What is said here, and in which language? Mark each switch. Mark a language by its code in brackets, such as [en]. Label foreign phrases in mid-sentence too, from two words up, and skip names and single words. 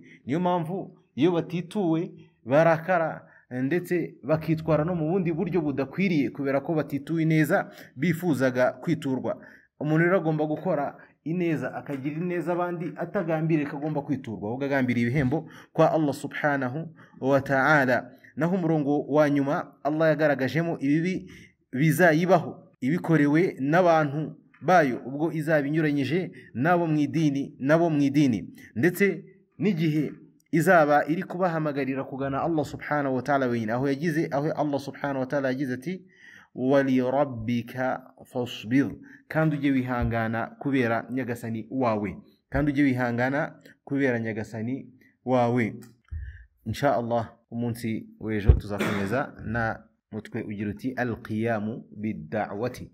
[rw] Niyo mpamvu iyo batituwe barakara ndetse bakitwara no mu bundi buryo budakwiriye, kubera ko batituwe neza bifuzaga kwiturwa. Umuntu rero agomba gukora ineza, akagira ineza abandi, atagambiriye kagomba kwiturwa, ahubwo agambiriye ibihembo kwa [ar] الله سبحانه وتعالى. [rw] Naho umurongo wa nyuma Allah yagaragajemo ibibi bizayibaho ibikorewe n'abantu bayo ubwo izaba inyuranyije nabo mu idini, ndetse n'igihe izaba iri kubahamagarira kugana [ar] الله سبحانه وتعالى [rw] wenyine, aho [ar] الله سبحانه وتعالى [rw] yagize ati [ar] ولربك فاصبر, [rw] kandi ujye wihangana kubera nyagasani wawe, [ar] إن شاء الله [rw] umunsi w'ejo tuzakomeza na mutwe ugira uti [ar] القيام بالدعوة.